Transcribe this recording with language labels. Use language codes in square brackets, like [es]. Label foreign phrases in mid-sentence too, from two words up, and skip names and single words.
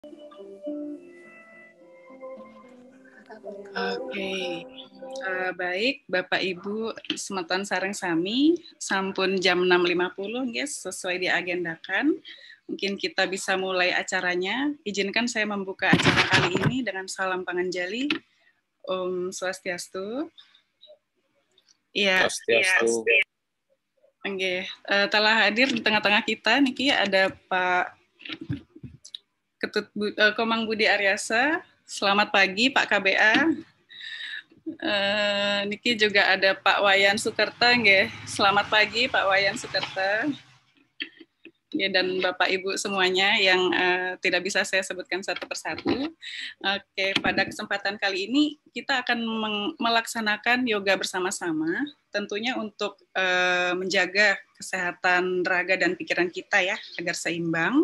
[id] Oke, baik Bapak Ibu [ban] semeton sareng sami, [id] sampun jam 6.50 guys, sesuai diagendakan. Mungkin kita bisa mulai acaranya. Izinkan saya membuka acara kali ini dengan salam panganjali. [ban] Om Swastiastu. Iya. Swastiastu. [id] Oke, telah hadir di tengah-tengah kita niki ada Pak Ketut Komang Budi Aryasa. Selamat pagi Pak KBA. Niki juga ada Pak Wayan Sukerta, nggih. Selamat pagi Pak Wayan Sukerta. Ya, dan Bapak Ibu semuanya yang tidak bisa saya sebutkan satu persatu. Oke, pada kesempatan kali ini kita akan melaksanakan yoga bersama-sama, tentunya untuk menjaga kesehatan raga dan pikiran kita ya, agar seimbang.